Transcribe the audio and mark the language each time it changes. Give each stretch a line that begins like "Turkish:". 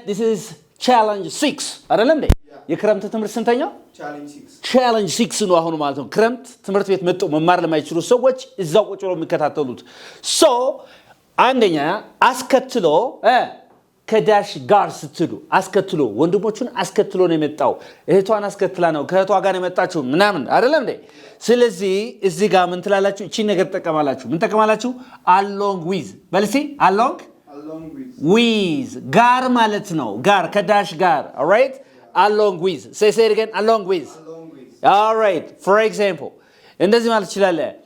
English: This is challenge 6
Amharic: አይደለም እንዴ? የክረምት ትምህርት ስንተኛው?
English: challenge 6
Amharic: ነው አሁን ማለት ነው። ክረምት ትምህርት ቤት መጥቶ መማር ለማይችሉ ሰዎች እዛው ቁጭ ብለው የሚከታተሉት።
English: so
Amharic: አንደኛ አስከትሎ ከዳሽ ጋር ስትሉ አስከትሎ ወንድሞቹን አስከትሎ ነው የመጣው። እህቷን አስከትላ ነው ከእህቷ ጋር የመጣችው ምናምን አይደለም እንዴ? ስለዚህ እዚህ ጋር ምን ትላላችሁ? እቺ ነገር ተጠቀማላችሁ። ምን ተጠቀማላችሁ?
English: along with
Amharic: በልሲ
English: along with
Amharic: ጋር ማለት ነው። ጋር ከዳሽ ጋር
English: all right along with say it again along with all right for example
Amharic: እንደዚህ ማለት ይችላል